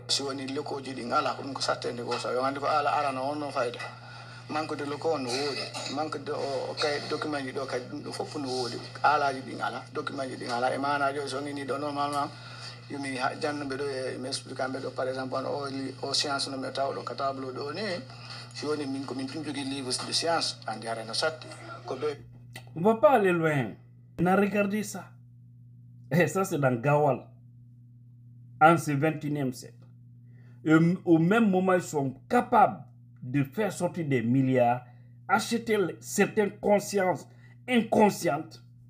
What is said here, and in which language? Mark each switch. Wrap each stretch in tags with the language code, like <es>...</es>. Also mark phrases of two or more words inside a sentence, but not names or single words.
<ff>si woni lokoji ɗi ala ko ɗum ko sartede goto yo gandi ko ala arano on no fayda</ff> <fr>manque de</fr> <ff>loko on no woodi</ff> <fr>manque de</fr> <ff>o kay document ji ɗo kadi ɗum ɗo fof no woodi alaji ɗin ala document ji ɗin ala e manaji so ngini ɗo normalement yomi jannuɓe ɗo e mi explique amɓe ɗo</ff> <fr>par exemple</fr> <ff>o science no mi tawɗo ka tableau ɗo ni si woni min komin jogui</ff> <fr>livre de science</fr> <ff>andi hareno satti ko ɓe</ff> <fr>on va pas aller loin on a regardé ça et ça c'est dans Gawal en ce 21e siècle et au même moment ils sont capables de faire sortir des milliards, acheter certaines consciences inconscientes</fr>